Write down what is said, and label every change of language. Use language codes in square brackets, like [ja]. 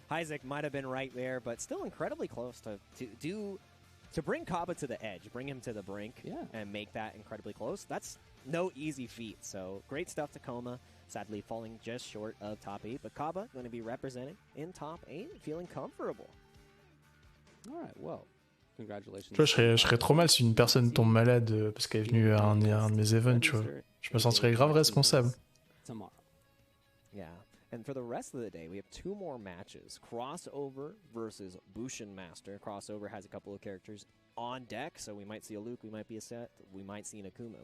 [en] Isaac might have been right there, but still incredibly close to bring Kaba to the edge, bring him to the brink, and make that incredibly close. That's no easy feat. So great stuff to Coma. Sadly falling just short of top 8, but Kaba going to be represented in top 8, feeling comfortable. All right, well, congratulations. [fr] Tu vois, je serais trop mal si une personne tombe malade parce qu'elle est venue à un de mes events, tu vois. Je me sentirais grave responsable. [en] Yeah, and for the rest of the day, we have 2 more matches. Crossover versus Bushin Master. Crossover has a couple of characters on deck, so we might see a Luke, we might be a Set, we might see an Akuma.